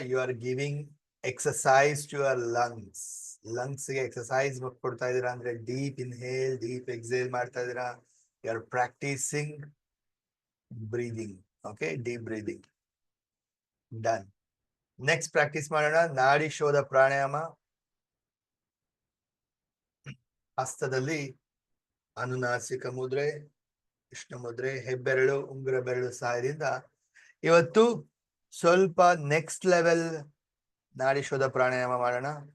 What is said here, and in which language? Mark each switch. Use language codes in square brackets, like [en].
[en] You are giving exercise to your lungs. [kn] Lungs ಗೆ exercise ಕೊಡ್ತಾ ಇದ್ದೀರಾ ಅಂದ್ರೆ ಡೀಪ್ ಇನ್ಹೇಲ್, ಡೀಪ್ ಎಕ್ಸೇಲ್ ಮಾಡ್ತಾ ಇದ್ದೀರಾ. [en] You are practicing breathing. Okay, deep breathing. Done. [kn] Next practice ಮಾಡೋಣ. ನಾಡಿ ಶೋಧ ಪ್ರಾಣಾಯಾಮ. ಹಸ್ತದಲ್ಲಿ ಅನುನಾಸಿಕ ಮುದ್ರೆ, ಕೃಷ್ಣ ಮುದ್ರೆ, ಹೆಬ್ಬೆರಳು, ಉಂಗುರ ಬೆರಳು ಸಹಾಯದಿಂದ ಇವತ್ತು ಸ್ವಲ್ಪ ನೆಕ್ಸ್ಟ್ ಲೆವೆಲ್ ನಾಡಿ ಶೋಧ ಪ್ರಾಣಾಯಾಮ ಮಾಡೋಣ.